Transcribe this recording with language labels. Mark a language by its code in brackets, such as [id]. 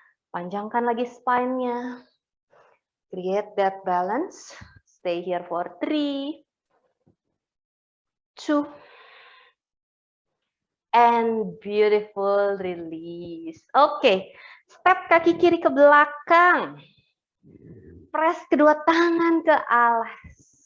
[id] Panjangkan lagi spine-nya. [en] Create that balance. Stay here for 3, 2, and beautiful release. [id] Oke, step kaki kiri ke belakang. Press kedua tangan ke alas.